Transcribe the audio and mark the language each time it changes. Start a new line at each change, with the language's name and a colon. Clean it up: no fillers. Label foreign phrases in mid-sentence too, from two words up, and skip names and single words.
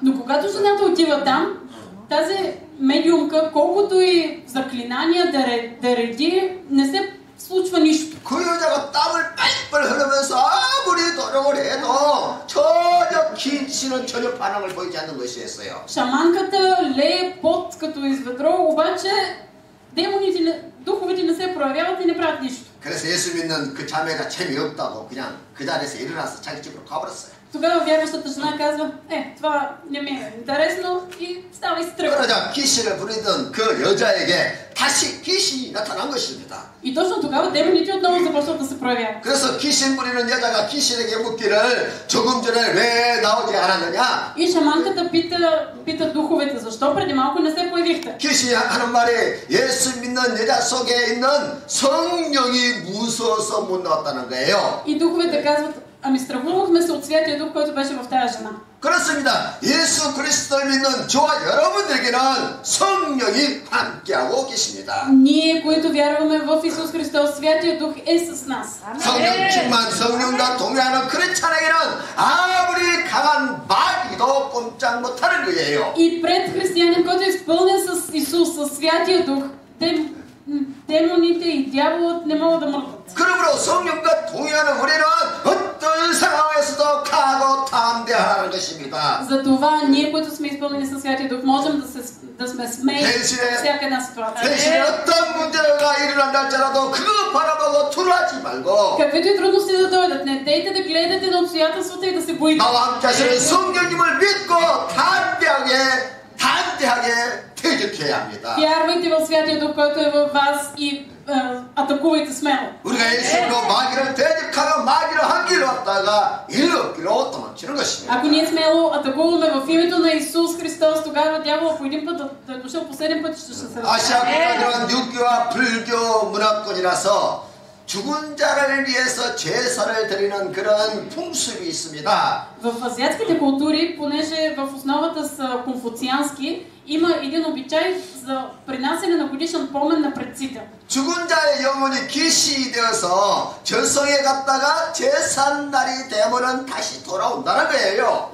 Bulgarian: Но когато жената отива там, тази медиумка, колкото и заклинания да реди, не се случва нищо.
Korean: 그 여자가 땀을 뻘뻘 흘리면서 아무리 노력을 해도 전혀 귀신은 전혀 반응을 보이지 않는 것이었어요.
Bulgarian: Шаманката лее пот като из ведро, обаче духовете не се проявяват и не правят нищо.
Korean: 그래서 예수 믿는 그 자매가 재미없다고 그냥 그 자리에서 일어나서 자기 집으로 가버렸어요.
Bulgarian: Тогава вярващата жена казва, това не ми е интересно и става и се тръгва.
Korean: 그러자 귀신을 부리던 그 여자에게 다시 귀신이 나타난 것입니다.
Bulgarian: И точно тогава демоните отново започват да се проявяват.
Korean: 그래서 귀신 부리는 여자가 귀신에게 묻기를 조금 전에 왜 나오지 않았느냐?
Bulgarian: И шаманката пита духовете, защо преди малко не се появихте?
Korean: 귀신이 하는 말이 예수 믿는 여자 속에 있는 성령이 무서워서 못 나왔다는 거예요.
Bulgarian: И духовете казват, ами страхувахме се от Святия Дух, който беше в тази жена.
Korean: 그렇습니다. 예수 그리스도를 믿는 저와 여러분들에게는 성령이 함께하고 계십니다.
Bulgarian: Ние, които вярваме в Исус Христос, Святия Дух е с нас.
Korean: 성령 충만 성령과 동행하는 크리스찬에게는 아무리 강한 마귀도 꼼짝 못하는 거예요.
Bulgarian: И пред християнин, който е изпълнен с Исус, с Святия Дух, демоните и дяволът не могат да мърдат.
Korean: 그러므로 성령과 동행하는 우리는 어떤 상황에서도 강하고 담대하라는 것입니다.
Bulgarian: Затова ние, които сме изпълнени със Святия Дух, можем да сме смели всяка една ситуация.
Korean: 대신에 어떤 문제가 일어난다 할지라도 그거 바라보고 두려워하지 말고
Bulgarian: Каквито и трудности да дойдат, не дейте да гледате на обстоятелствата и да се боите.
Korean: 나와 함께 하시는 성령님을 믿고 담대하게 대적해야 합니다.
Bulgarian: Вярвайте в Святия Дух, който е във вас и атакувайте смело.
Korean: 우리가 예수로 마귀를 대적하며 마귀를 한 길로 왔다가 일로 길로 도망치는 것입니다.
Bulgarian: Ако ние смело атакуваме в името на Исус Христос, тогава дявола по един път да е дошъл по 7 пъти ще се
Korean: 아시아 국가들은 유교와 불교 문화권이라서 죽은 자를 위해서 제사를 드리는 그런 풍습이 있습니다.
Bulgarian: В азиатските култури, понеже в основата са конфуциански, има един обичай за принасяне на годишен помен на предците.
Korean: 죽은 자의 영혼이 귀신이 되어서 저성에 갔다가 제삿날이 되면은 다시 돌아온다는 거예요.